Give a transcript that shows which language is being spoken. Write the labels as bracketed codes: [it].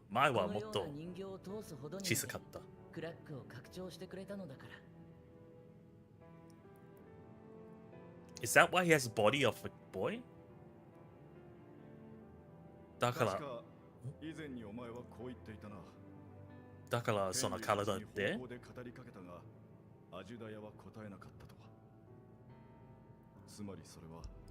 [ja] 前はもっと小さかった。クラックを拡張してくれたのだから。 [en] Is that why he has the body of a boy? [ja] だから以前にお前はこう言っていたな。だからその体で語りかけたがアジュダヤは答えなかったとは。つまりそれは